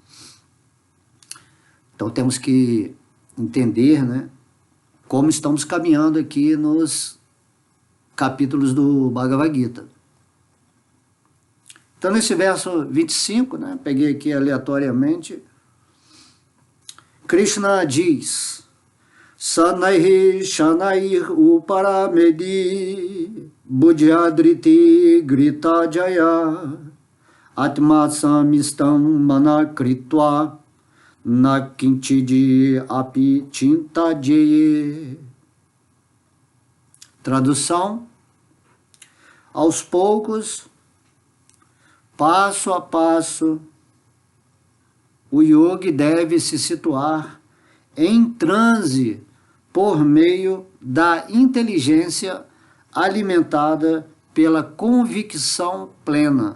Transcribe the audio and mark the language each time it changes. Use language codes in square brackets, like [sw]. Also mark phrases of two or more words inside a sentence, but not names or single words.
[pt] Então temos que entender, né, como estamos caminhando aqui nos capítulos do Bhagavad Gita. Então nesse verso 25, né, peguei aqui aleatoriamente, Krishna diz: [sa] Sanaihi Shanair Uparamedi Buddhyadriti Grita Jaya Atma Samistam Manakritva Nakinchidi Api Chintaje. [pt] Tradução: aos poucos, passo a passo, o yogi deve se situar em transe por meio da inteligência alimentada pela convicção plena.